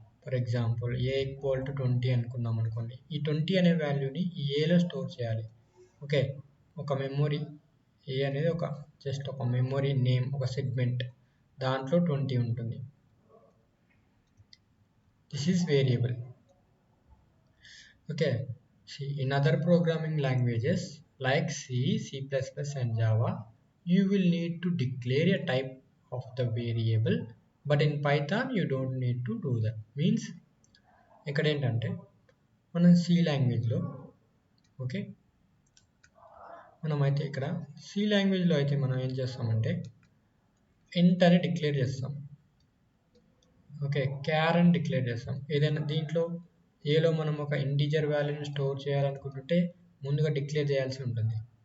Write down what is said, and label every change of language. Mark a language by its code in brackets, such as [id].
[en] for example [te] a=20 అనుకుందాం అనుకోండి. ఈ 20 అనే వాల్యూని ఈ ఏలో స్టోర్ చేయాలి. ఓకే, ఒక మెమొరీ ఏ అనేది జస్ట్ ఒక మెమొరీ నేమ్, ఒక సెగ్మెంట్, దాంట్లో 20 ఉంటుంది. [en] This is variable. Okay, see, in other programming languages like C, C++, and Java, you will need to declare a type of the variable, but in Python you don't need to do that. [te] Means ఇక్కడ ఏంటంటే మనం C లాంగ్వేజ్లో, okay, మనమైతే ఇక్కడ C లాంగ్వేజ్లో అయితే మనం ఏం చేస్తామంటే ఇంట్ అని డిక్లేర్ చేస్తాం. ఓకే, క్యార్ అని డిక్లేర్ చేస్తాం. ఏదైనా దీంట్లో ఏలో మనం ఒక ఇంటీజర్ వాల్యూని స్టోర్ చేయాలనుకుంటుంటే ముందుగా డిక్లేర్ చేయాల్సి ఉంటుంది.